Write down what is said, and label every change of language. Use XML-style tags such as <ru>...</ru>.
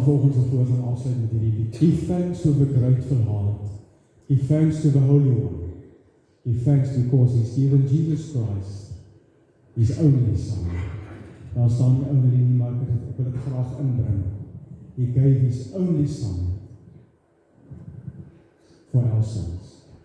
<en>Give thanks to the grateful heart. Give thanks to the Holy One. Give thanks because He's given Jesus Christ, His only Son.</en> <af>Daar staan nie only nie, maar ek wil dit graag inbring.</af> <en>He gave His only Son for our sins.</en>